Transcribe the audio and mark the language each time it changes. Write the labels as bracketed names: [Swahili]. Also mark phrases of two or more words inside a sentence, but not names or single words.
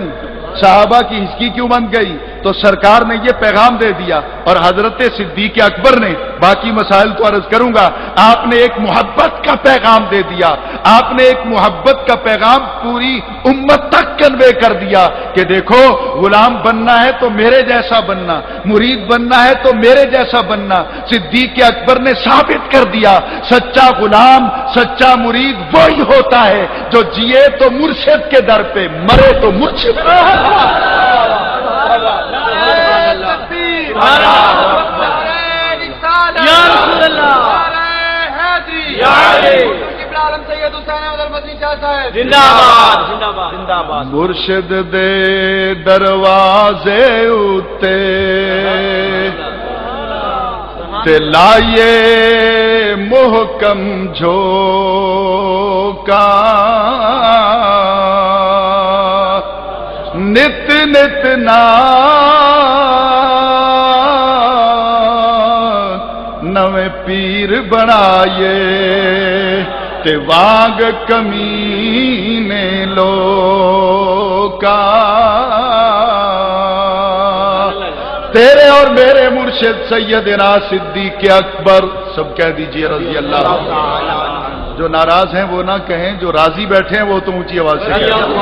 [Urdu] صاحبہ کی ہچکی کیوں بن گئی؟ تو سرکار نے یہ پیغام دے دیا، اور حضرت صدیق اکبر نے، باقی مسائل تو عرض کروں گا، آپ نے ایک محبت کا پیغام دے دیا، آپ نے ایک محبت کا پیغام پوری امت تک کنوے کر دیا کہ دیکھو، غلام بننا ہے تو میرے جیسا بننا، مرید بننا ہے تو میرے جیسا بننا. صدیق اکبر نے ثابت کر دیا، سچا غلام، سچا مرید وہی ہوتا ہے جو جیے تو مرشد کے در پہ، مرے تو مرشد. یا رسول اللہ زندہ باد زندہ باد زندہ باد [Punjabi] مرشد دے دروازے اتے تے لائیے محکم جھوکا نت نت نویں پیر بنائیے تے وانگ کمینے [Urdu] لوکا تیرے اور میرے مرشد سیدنا صدیق اکبر سب کہہ دیجئے رضی اللہ عنہ. جو ناراض ہیں وہ نہ کہیں، جو راضی بیٹھے ہیں وہ تو اونچی آواز سے کہیں.